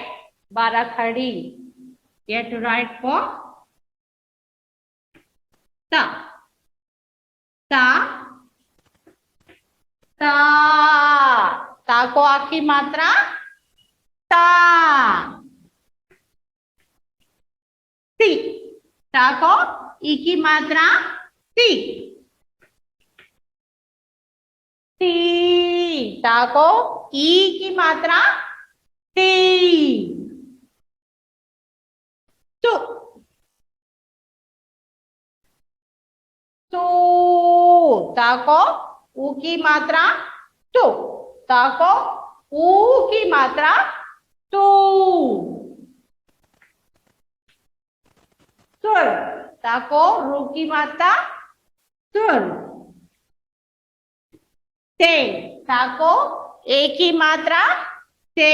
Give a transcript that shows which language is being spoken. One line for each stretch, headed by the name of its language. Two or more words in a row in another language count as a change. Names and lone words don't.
Hindi: बारा खड़ी.
English: You have to write for ta.
Hindi: Ta, ta. Ta को आखिरी मात्रा ता. ती. ता को ई की मात्रा ती. ती. ता को ई की मात्रा ती. तु. तू. ता को ऊ की मात्रा तू. ता को ऊ की मात्रा तू. तुर. ता को रू की मात्रा तुर. ते. ता को ए की मात्रा ते.